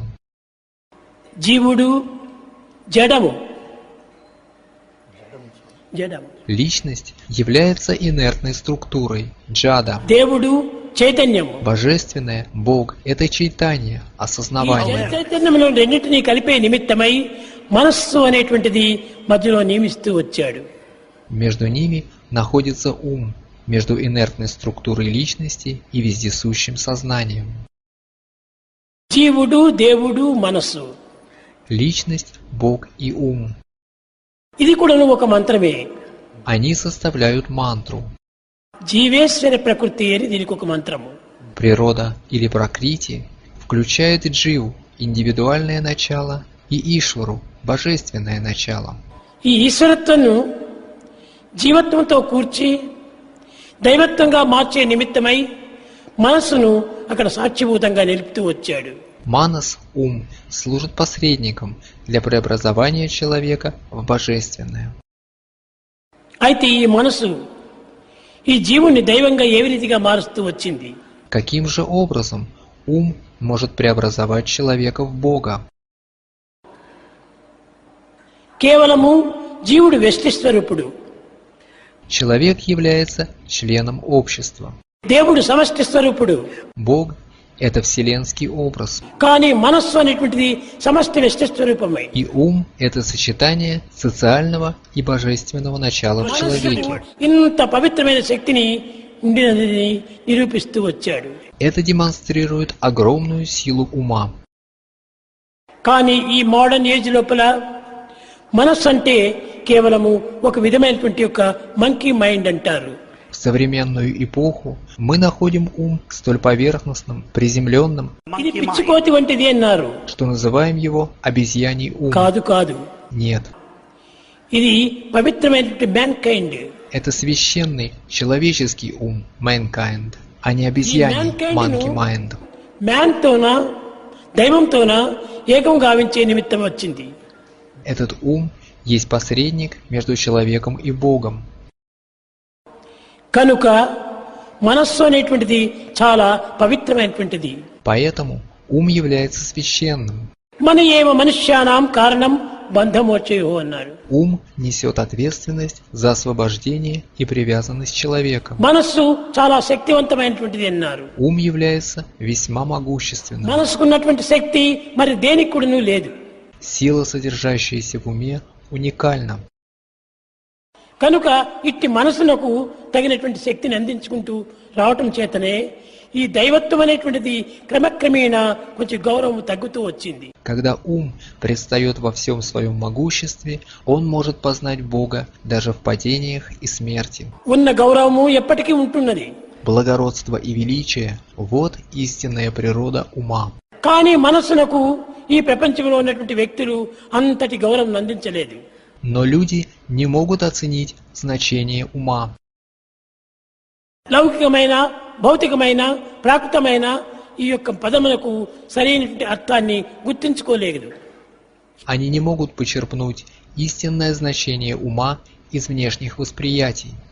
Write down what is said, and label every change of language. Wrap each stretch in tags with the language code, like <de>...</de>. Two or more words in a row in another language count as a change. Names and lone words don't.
<te>జీవుడు జడము. జడము.</te> <ru>Личность является инертной структурой, джада.</ru> <te>దేవుడు చైతన్యము.</te> <ru>Божественное, Бог – это чайтанья,</ru> <te>ఈ</te> <ru>осознавание.</ru> <te>చైతన్యంలో రెండింటినీ కలిపే నిమిత్తమై మనస్సు అనేటువంటిది మధ్యలో నియమిస్తూ వచ్చాడు.</te> <ru>Между ними находится ум, между инертной структурой личности и вездесущим сознанием.</ru> <te>జీవుడు దేవుడు మనస్సు</te> <ru>Личность, Бог и ум.</ru> <te>ఇది కూడా ఒక మంత్రమే.</te> <ru>Они составляют мантру.</ru> <te>జీవేశ్వర ప్రకృతి అని దీనికి ఒక మంత్రము.</te> <ru>Природа или пракрити включает дживу, индивидуальное начало, и ишвару, божественное начало.</ru> <te>ఈ ఈశ్వరత్వను జీవత్వంతో కూర్చి దైవత్వంగా మార్చే నిమిత్తమై మనస్సును అక్కడ సాక్షిభూతంగా నిలుపుతూ వచ్చాడు.</te> <ru>Манас, ум, служит посредником для преобразования человека в божественное.</ru> <te>అయితే ఈ మనసు ఈ జీవుని దైవంగా ఏ రీతిగా మారుస్తూ వచ్చింది.</te> <ru>Каким же образом ум может преобразовать человека в Бога?</ru> <te>కేవలము జీవుడు వ్యష్టి స్వరూపుడు.</te> <ru>Человек является членом общества.</ru> <te>దేవుడు సమష్టి స్వరూపుడు.</te> <ru>Бог – это вселенский образ.</ru> <te>కానీ మనస్సు అనేటువంటిది సమష్టి వ్యష్టి స్వరూపమే.</te> <ru>И ум – это сочетание социального и божественного начала в человеке.</ru> <te>ఇంత పవిత్రమైన శక్తిని ఉండినది నిరూపిస్తూ వచ్చాడు.</te> <ru>Это демонстрирует огромную силу ума.</ru> <te>కానీ ఈ</te> <en>modern age</en> <te>లోపల మనస్సు అంటే కేవలము ఒక విధమైనటువంటి యొక్క</te> <en>monkey mind</en> <te>అంటారు.</te> <ru>В современную эпоху мы находим ум столь поверхностным, приземленным,</ru> <te>ఇది పిచ్చికోతి వంటిది అన్నారు.</te> <ru>что называем его обезьяний ум.</ru> <te>కాదు కాదు,</te> <ru>Нет,</ru> <te>ఇది పవిత్రమైనటువంటి మ్యాన్ కైండ్.</te> <ru>это священный человеческий ум, mankind, а не обезьяний,</ru> <en>monkey mind.</en> <te>మ్యాన్ తోన దైవంతోన ఏకం గావించే నిమిత్తం వచ్చింది.</te> <ru>Этот ум есть посредник между человеком и Богом.</ru> <te>కనుక మనస్సు అనేటువంటిది చాలా పవిత్రమైనటువంటిది.</te> <ru>Поэтому ум является священным.</ru> <sa>मन एव मनुष्याणां कारणं बन्धमोक्षयोः అన్నారు.</sa> <ru>Ум несет ответственность за освобождение и привязанность человека.</ru> <te>మనస్సు చాలా శక్తివంతమైనటువంటిది అన్నారు.</te> <ru>Ум является весьма могущественным.</ru> <te>మనసుకున్నటువంటి శక్తి మరి దేనికి కూడాను లేదు.</te> <ru>Сила, содержащаяся в уме, уникальна.</ru> <te>కనుక ఇట్టి మనసునకు తగినటువంటి శక్తిని అందించుకుంటూ రావటం చేతనే ఈ దైవత్వం అనేటువంటిది క్రమక్రమేణా కొంచెం గౌరవం తగ్గుతూ వచ్చింది.</te> <ru>Когда ум предстает во всем своем могуществе, он может познать Бога даже в падениях и смерти.</ru> <te>ఉన్న గౌరవము ఎప్పటికీ ఉంటున్నది.</te> <ru>Благородство и величие – вот истинная природа ума.</ru> <te>కానీ మనస్సునకు ఈ ప్రపంచంలో ఉన్నటువంటి వ్యక్తులు అంతటి గౌరవం అందించలేదు.</te> <ru>Но люди не могут оценить значение ума.</ru> <te>లౌకికమైన భౌతికమైన ప్రాకృతమైన ఈ యొక్క పదములకు సరైనటువంటి అర్థాన్ని గుర్తించుకోలేదు.</te> <ru>Они не могут почерпнуть истинное значение ума из внешних восприятий.</ru>